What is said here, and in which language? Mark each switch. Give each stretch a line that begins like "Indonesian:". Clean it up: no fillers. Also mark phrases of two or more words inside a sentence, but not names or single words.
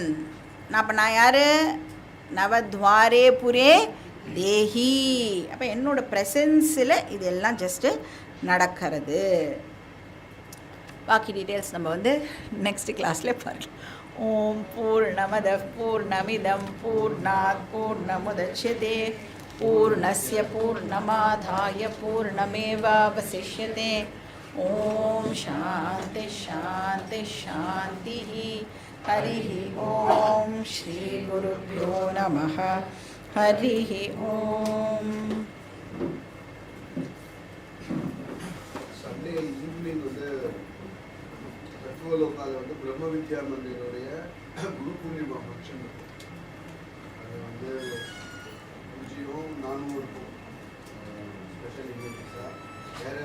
Tamil: நான் யார்?
Sanskrit: नवद्वारे पुरे देही.
Tamil: அப்போ என்னோடய ப்ரெசன்ஸில் இதெல்லாம் ஜஸ்ட்டு நடக்கிறது. பாக்கி டீட்டெயில்ஸ் நம்ம வந்து
English: next class-il
Tamil: பார்க்கலாம்.
Sanskrit: ॐ पूर्णमदः पूर्णमिदं पूर्णात् पूर्णमुदच्यते पूर्णस्य पूर्णमादाय पूर्णमेवावशिष्यते. ॐ शान्तिः शान्तिः शान्तिः. हरि ॐ श्री गुरुभ्यो नमः. हरि ॐ.
English: Sunday evening
Tamil: வந்து தத்துவலோகால வந்து பிரம்ம வித்யா மந்திரோடைய குரு பூர்ணிமா ஃபங்க்ஷன் அது வந்து பூஜ்ஜியம் 400
English: special invents-aaga
Tamil: வேறு